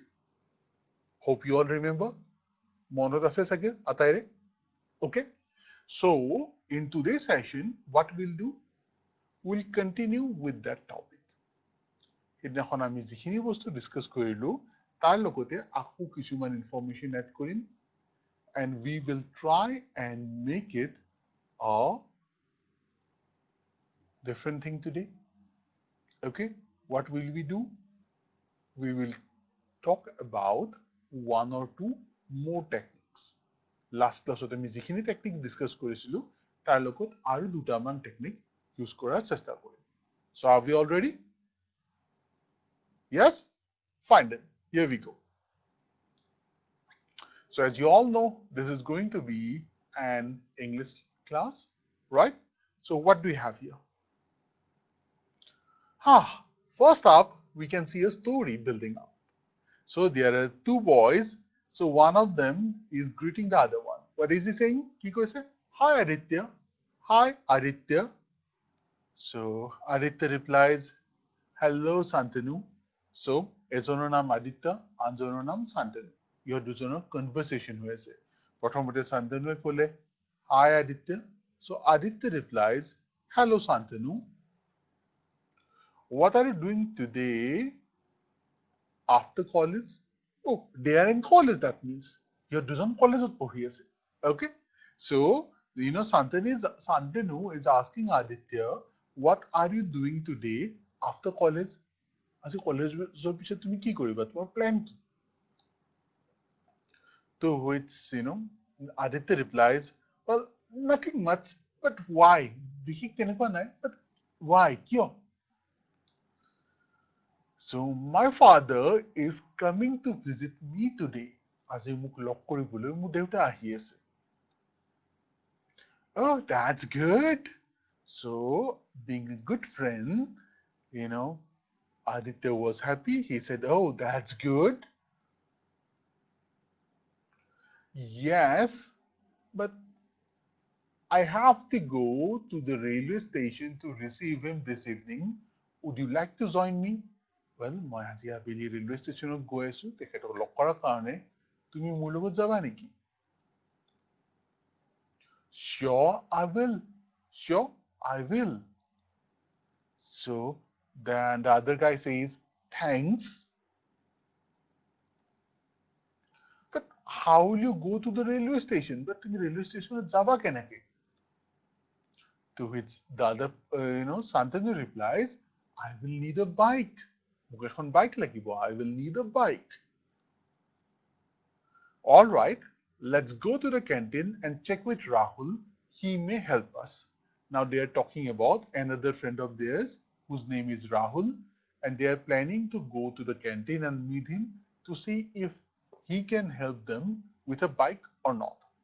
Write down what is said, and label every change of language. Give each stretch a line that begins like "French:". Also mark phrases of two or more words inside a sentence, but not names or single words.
English: Hope you all remember.
Assamese: মনত আছে চাগে আটাইৰে.
English: Okay. So, in today's session, what we'll do? We'll continue with that topic.
Assamese: সেইদিনাখন আমি যিখিনি বস্তু ডিসকাস কৰিলো তাৰ লগতে আকৌ কিছুমান ইনফৰমেশন এড কৰিম
English: and we will try and make it a different thing today. Okay, what will we do? We will talk about one or two more techniques. Last class
Assamese: ত আমি যিখিনি টেকনিক ডিসকাস কৰিছিলো তাৰ লগত আৰু দুটামান টেকনিক ইউজ কৰাৰ চেষ্টা কৰিম.
English: So are we all ready? Yes? Fine then. Here we go. So as you all know, this is going to be an English class, right? So what do we have here? First up, we can see a story building up. So there are two boys. So one of them is greeting the other one. What is he saying?
Assamese: কি কৈছে?
English: Hi Aditya. Hi Aditya. So Aditya replies, hello Santanu.
Assamese: So এজনৰ নাম আদিত্য, আনজনৰ নাম শান্তনু. ইহঁত দুজনৰ কনভাৰসেশন হৈ আছে. প্ৰথমতে শান্তনুৱে ক'লে,
English: hi Aditya. So Aditya replies, hello Santanu. What are you doing today after college? Oh, they are in college, that means.
Assamese: ইহঁত দুজন কলেজত পঢ়ি আছে.
English: Okay? So, Santanu is asking Aditya, what are you doing today after college?
Assamese: আজি কলেজৰ পিছত তুমি কি কৰিবা? তোমাৰ প্ল্যান কি?
English: To which, Aditya replies, well, nothing much, but why?
Assamese: বিশেষ তেনেকুৱা নাই,
English: but why? কিয়? So, my father is coming to visit me today.
Assamese: আজি মোক লগ কৰিবলৈ মোৰ দেউতা আহি আছে.
English: Oh, that's good. So, being a good friend, Aditya was happy. He said, oh, that's good. Yes, but I have to go to the railway station to receive him this evening. Would you like to join me? Well,
Assamese: মই আজি আবেলি ৰেলৱে ষ্টেচনত গৈ আছো তেখেতক লগ কৰাৰ কাৰণে তুমি মোৰ লগত যাবা নেকি?
English: Sure, I will. Sure, I will. So then the other guy says, thanks. But how will you go to the railway station?
Assamese: But তুমি
English: railway station
Assamese: যাবা কেনেকে?
English: To which the other, Santanu replies, I will need a bike.
Assamese: মোক এখন বাইক লাগিব.
English: I will need a bike. All right, let's go to the canteen and check with Rahul. He may help us. Now they are talking about another friend of theirs whose name is Rahul, and they are planning to go to the canteen and meet him to see if he can help them with a bike or not.